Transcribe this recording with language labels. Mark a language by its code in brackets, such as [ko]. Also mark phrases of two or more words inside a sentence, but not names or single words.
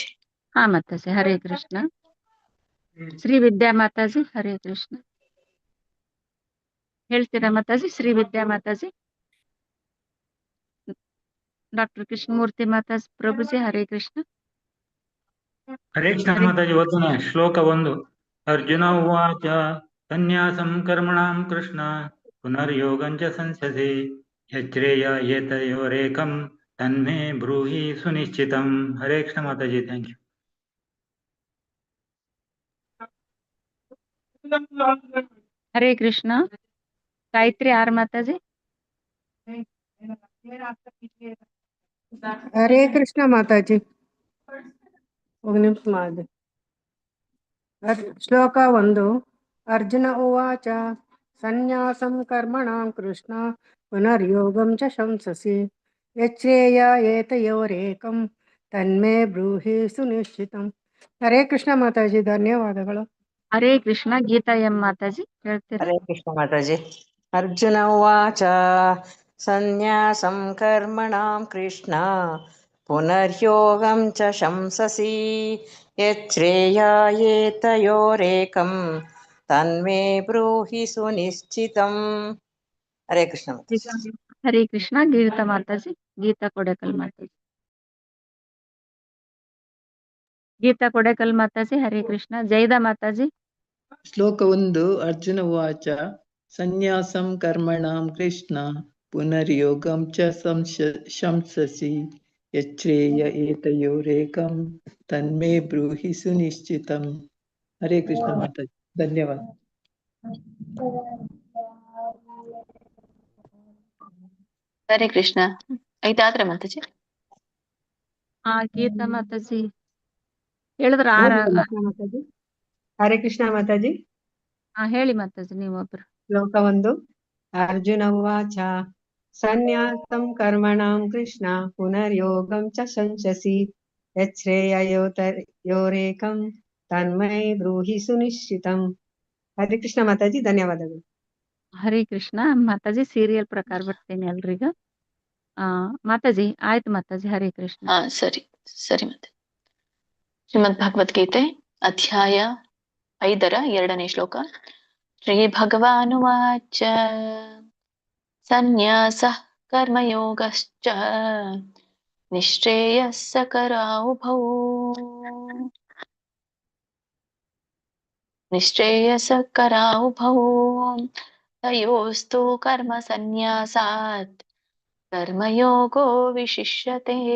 [kn] ಹಾ ಮಾತಾಜಿ, ಹರೇ ಕೃಷ್ಣ. ಶ್ರೀ ವಿದ್ಯಾ ಮಾತಾಜಿ, ಹರೇ ಕೃಷ್ಣ. ಹೇಳ್ತೀರಾ ಮಾತಾಜಿ? ಶ್ರೀ ವಿದ್ಯಾ ಮಾತಾಜಿ. ಡಾಕ್ಟರ್ ಕೃಷ್ಣಮೂರ್ತಿ ಮಾತಾಜಿ ಪ್ರಭುಜಿ, ಹರೇ ಕೃಷ್ಣ. ಹರೇ ಕೃಷ್ಣ ಮಾತಾಜಿ. ಓದ್ತಾನೆ ಶ್ಲೋಕ 1. [sa] ಅರ್ಜುನ ಉವಾಚ ಸನ್ಯಾಸಂ ಕರ್ಮಣಾಂ ಕೃಷ್ಣ ಪುನರ್ಯೋಗಂಚ ಸಂಸ್ಯಸಿ ಯಚ್ರೇಯ ಏತಯೋರೇಕಂ ತನ್ಮೇ ಬ್ರೂಹಿ ಸುನಿಶ್ಚಿತಂ. [kn] ಹರೇ ಕೃಷ್ಣ ಮಾತಾಜಿ. [en] thank you. [kn] ಹರೇ ಕೃಷ್ಣ. ಗಾಯತ್ರಿ ಆರ್ ಮಾತಾಜಿ. ಹರೇ ಕೃಷ್ಣ ಮಾತಾಜಿ. ಒಂದು ನಿಮಿಷ ಮಾಡಿ. ಶ್ಲೋಕ 1. [sa] ಅರ್ಜುನ ಉವಾಚ ಸನ್ಯಾಸಂ ಕರ್ಮಣಾಂ ಕೃಷ್ಣ ಪುನರ್ಯೋಗಂ ಚ ಶಂಸಸಿ ಯಚ್ರೇಯ ಏತಯೋರೇಕಂ ತನ್ಮೇ ಬ್ರೂಹಿ ಸುನಿಶ್ಚಿತಂ. [kn] ಹರೇ ಕೃಷ್ಣ ಮಾತಾಜಿ, ಧನ್ಯವಾದಗಳು. ಹರೇ ಕೃಷ್ಣ. ಗೀತಾ ಎಂ ಮಾತಾಜಿ ಹೇಳ್ತೀರಾ? ಹರೇ ಕೃಷ್ಣ ಮಾತಾಜಿ. [sa] ಅರ್ಜುನ ಉವಾಚ ಸನ್ಯಾಸಂ ಕರ್ಮಣಾಂ ಕೃಷ್ಣ ಪುನರ್ಯೋಗಂ ಚ ಶಂಸಸಿ ಯಚ್ರೇಯಾಯೇತಯೋರೇಕಂ ತನ್ಮೇ ಬ್ರೂಹಿ ಸುನಿಶ್ಚಿತಂ. [kn] ಹರೇ ಕೃಷ್ಣ ಮಾತಾಜಿ. ಹರೇ ಕೃಷ್ಣ. ಗೀತಾ ಮಾತಾಜಿ. ಗೀತಾ ಕೊಡೆಕಲ್ ಮಾತಾಜಿ. ಗೀತಾ ಕೊಡೆಕಲ್ ಮಾತಾಜಿ, ಹರೇ ಕೃಷ್ಣ. ಜೈದಾ ಮಾತಾಜಿ. ಶ್ಲೋಕ 1. [sa] ಅರ್ಜುನ ಉವಾಚ ಸನ್ಯಾಸಂ ಕರ್ಮಣಾಂ ಕೃಷ್ಣ ಪುನರ್ಯೋಗಂ ಚ ಶಂಸಸಿ ಯಚ್ರೇಯ ಏತಯೋರೇಕಂ ತನ್ಮೇ ಬ್ರೂಹಿ ಸುನಿಶ್ಚಿತಂ. [kn] ಹರೇ ಕೃಷ್ಣ ಮಾತಾಜಿ. ಧನ್ಯವಾದ. ಹರೇ ಕೃಷ್ಣ. ಐದಾದ್ರೆ ಮಾತಾಜಿ. ಗೀತಾ ಮಾತಾಜಿ ಹೇಳಿದ್ರ ಮಾತಾಜಿ. ಹರೇ ಕೃಷ್ಣ ಮಾತಾಜಿ. ಹೇಳಿ ಮಾತಾಜಿ ನೀವೊಬ್ರು. ಶ್ಲೋಕ 1. [sa] ಅರ್ಜುನ ಉವಾಚ ಸನ್ಯಾಸಂ ಕರ್ಮಣಾಂ ಕೃಷ್ಣ ಪುನರ್ಯೋಗಂ ಚ ಶಂಸಸಿ ಯಚ್ರೇಯೋರೇಕಂ ತನ್ಮೈ ಬ್ರೂಹಿ ಸುನಿಶ್ಚಿತಂ. [kn] ಹರೇ ಕೃಷ್ಣ ಮಾತಾಜಿ, ಧನ್ಯವಾದಗಳು. ಹರೇ ಕೃಷ್ಣ ಮಾತಾಜಿ. ಸೀರಿಯಲ್ ಪ್ರಕಾರ ಬರ್ತೇನೆ ಎಲ್ರಿಗ. ಮಾತಾಜಿ ಆಯ್ತು ಮಾತಾಜಿ. ಹರೇ ಕೃಷ್ಣ. ಸರಿ ಸರಿ. ಮತ್ತೆ ಶ್ರೀಮದ್ ಭಗವದ್ಗೀತೆ ಅಧ್ಯಾಯ 5 2ನೇ ಶ್ಲೋಕ. [sa] ಶ್ರೀ ಭಗವಾನುವಾಚ ಸನ್ಯಾಸಃ ಕರ್ಮಯೋಗಶ್ಚ ನಿಶ್ರೇಯಸ್ಕರಾವುಭೌ ತಯೋಸ್ತು ಕರ್ಮ ಸನ್ಯಾಸಾತ್ ಕರ್ಮಯೋಗೋ ವಿಶಿಷ್ಯತೆ.